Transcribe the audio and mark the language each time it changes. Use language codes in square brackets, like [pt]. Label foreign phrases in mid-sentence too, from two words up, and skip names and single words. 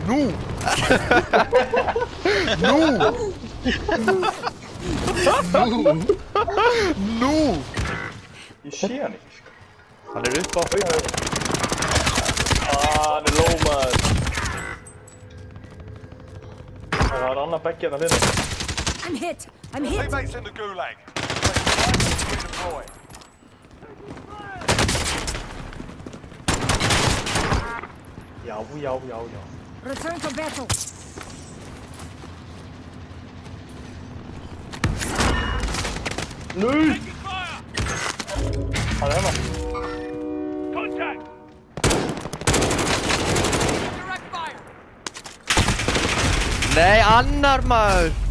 [is] Nú! Nú! Nú! Ég sé hann ekki, sko. Hann er upp á... Hann er low, maður. Það var annar beggi hérna við mig. [en] I'm hit! I'm hit! Teammates in the gulag. Redeploy. [is] Já. [en] Return to battle! [is] Nei! Hann er hérna. [en] Contact. [is] Nei, annar maður!